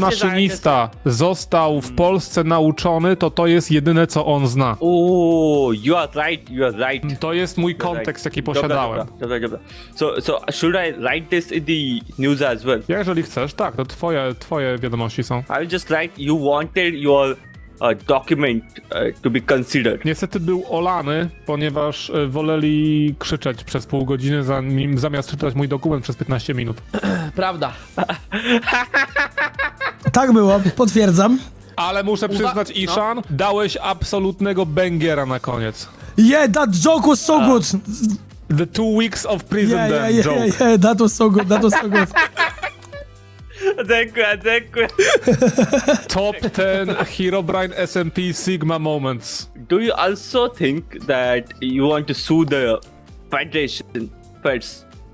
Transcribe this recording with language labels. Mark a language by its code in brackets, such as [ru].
[pl] maszynista został w Polsce nauczony, to jest jedyne, co on zna. [en] Oh, you are right. [pl] To jest mój kontekst, jaki posiadałem. Dobra. [en] So should I write this in the news as well? [pl] Jeżeli chcesz, tak, to twoje wiadomości są. [en] I'll just write you wanted your document to be considered. [pl] Niestety był olany, ponieważ woleli krzyczeć przez pół godziny zamiast czytać mój dokument przez 15 minut. Prawda. Tak było, potwierdzam. Ale muszę przyznać, Ishan, dałeś absolutnego bangera na koniec. [en] Yeah, that joke was so good. The 2 weeks of prison then joke. yeah. That was so good. That was so good. Exactly. Top 10 Herobrine SMP Sigma moments. Do you also think that you want to sue the Federation first?